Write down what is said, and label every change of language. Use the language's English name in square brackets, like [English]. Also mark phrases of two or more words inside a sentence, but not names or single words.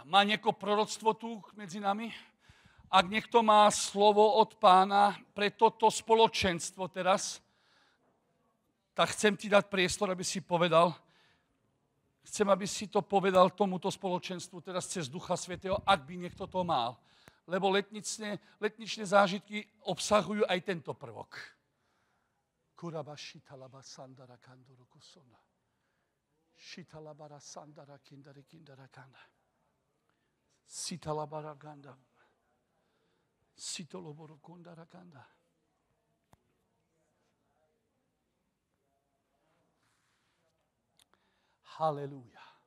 [Slovak] Má nieko proroctvo tu medzi nami? Ak niekto má slovo od Pána pre toto spoločenstvo teraz, tak chcem ti dať priestor, aby si povedal. Chcem, aby si to povedal tomuto spoločenstvu teraz cez Ducha Svätého, ak by niekto to mal. Lebo letničné zážitky obsahujú aj tento prvok. Kuraba šitalaba sandara kanduru kusona. Šitalabara sandara kindara kanda. Sitalabara ganda. Sitoloboro kundara kanda. Halelúja.